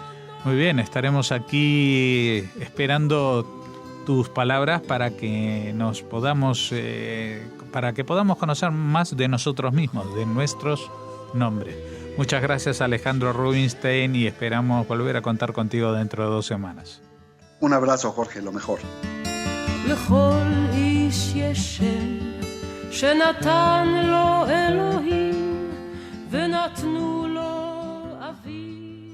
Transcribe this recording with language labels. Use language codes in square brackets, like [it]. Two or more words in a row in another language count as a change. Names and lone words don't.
[es] Muy bien, estaremos aquí esperando tus palabras para que nos podamos, para que podamos conocer más de nosotros mismos, de nuestros nombres. Muchas gracias, Alejandro Rubinstein, y esperamos volver a contar contigo dentro de 2 semanas. Un abrazo, Jorge, lo mejor. [he] לכל איש יש שם שנתן לו אלוהים ונתנו לו אביו